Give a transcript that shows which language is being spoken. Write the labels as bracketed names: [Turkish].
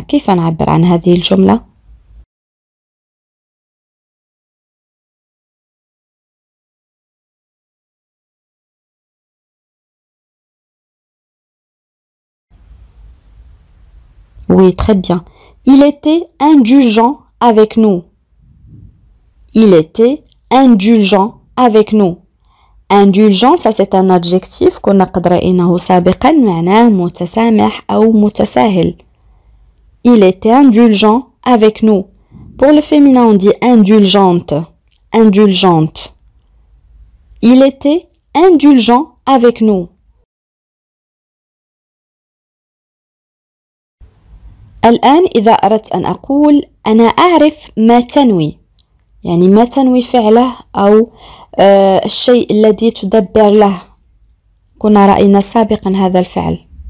[Arabic] كيف نعبر عن هذه الجملة؟ [French] Oui, très bien. Il était indulgent avec nous. Il était indulgent avec nous. Indulgent, ça c'est un adjectif qu'on a [Arabic] قرأناه سابقا معناه متسامح أو متساهل. [French] Il était indulgent avec nous. Pour le féminin, on dit indulgente. Indulgente. Il était indulgent avec nous. [Arabic] الآن إذا أردت أن أقول أنا أعرف ما تنوي، يعني ما تنوي فعله أو الشيء الذي تدبر له. كنا رأينا سابقا هذا الفعل.